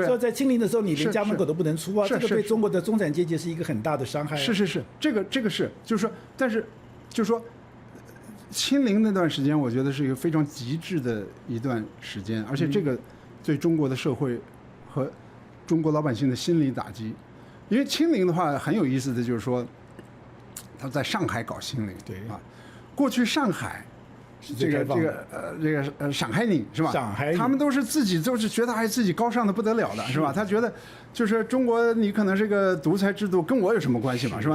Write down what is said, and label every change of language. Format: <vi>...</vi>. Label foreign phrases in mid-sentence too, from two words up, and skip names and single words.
<zh>說在清零的時候，你連家門口都不能出啊，這個對中國的中產階級是一個很大的傷害。是，這個是，就是說，但是就是說，清零那段時間，我覺得是一個非常極致的一段時間，而且這個對中國的社會和中國老百姓的心理打擊，因為清零的話很有意思的就是說，他在上海搞清零，对啊。過去上海，這個上海人是吧？上海人他們都是自己覺得還自己高尚的不得了的是吧？他覺得就是中國你可能這個獨裁制度跟我有什麼關係嘛是吧？</zh>